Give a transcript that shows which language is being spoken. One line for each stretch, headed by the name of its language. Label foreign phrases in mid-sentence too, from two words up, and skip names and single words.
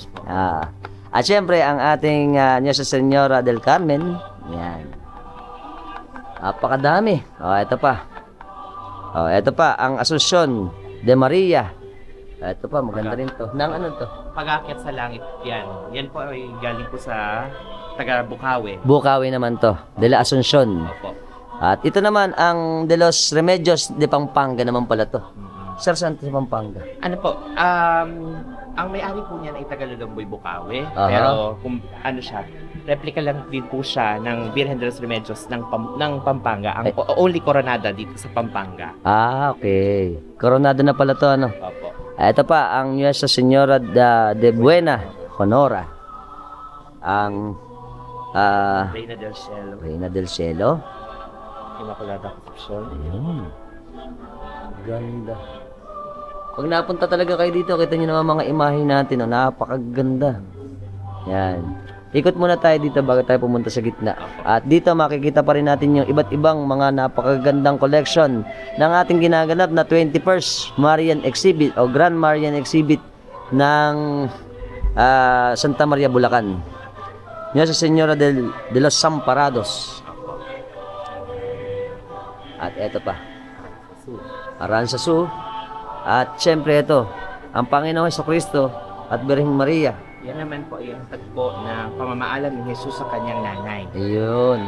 Filipino: At syempre ang ating Nuestra Señora del Carmen. Yan. Napakadami. Ito pa. Ito pa ang Asuncion de Maria. Ito pa, maganda rin to. Nang ano to? Pag-akyat sa langit, yan. Yan po ay galing po sa taga Bukawi. Bukawi naman to. De la Asuncion. Opo. At ito naman ang De los Remedios de Pampanga naman pala to. Sir, saan to sa Pampanga? Ano po, ang may-ari po niya ay Tagalulomboy Bukawi. Aha. Pero kung ano siya, replica lang din po siya ng Virgen de los Remedios ng Pampanga. Ang only Coronada dito sa Pampanga. Okay. Coronado na pala to, ano? Opo. Ito pa, ang Nuestra Señora de Buena Honora. Ang Reina del Cielo, Reina del Cielo. Immaculada Concepcion. Ayun. Ganda. Pag napunta talaga kayo dito, kita nyo naman mga imahe natin. Napakaganda. Yan. Ikot muna tayo dito bago tayo pumunta sa gitna. At dito makikita pa rin natin yung iba't ibang mga napakagandang collection ng ating ginaganap na 21st Marian Exhibit o Grand Marian Exhibit ng Santa Maria, Bulacan. Nuestra Señora de los Samparados. At eto pa. Aranzazu. At syempre ito, ang Panginoong Hesukristo at Birheng Maria. Yan naman po yung tagpo na pamamaalam ni Jesus sa kanyang nanay. Ayun.